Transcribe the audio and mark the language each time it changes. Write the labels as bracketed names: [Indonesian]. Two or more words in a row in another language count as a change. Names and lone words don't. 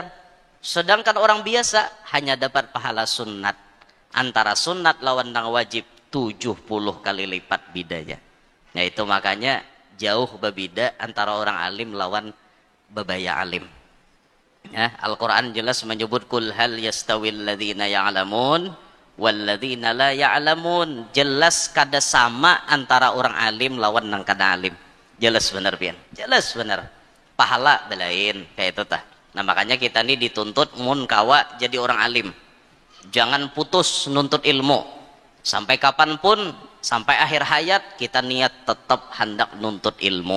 [Indonesian] Sedangkan orang biasa hanya dapat pahala sunnat. [Banjar] Antara sunnat lawan nang wajib 70 kali lipat bedanya. Nah itu makanya jauh berbeda antara orang alim lawan bebaya alim. [Indonesian] Ya, Al-Quran jelas menyebut [Arabic] قل هل يستوي الذين يعلمون والذين لا يعلمون. [Banjar] Jelas kada sama antara orang alim lawan nang kada alim. Jelas benar pian. Jelas benar. Pahala belain kayak itu tah. Nah makanya kita ini dituntut mun kawa jadi orang alim. Jangan putus nuntut ilmu. Sampai kapanpun, sampai akhir hayat kita niat tetap hendak nuntut ilmu.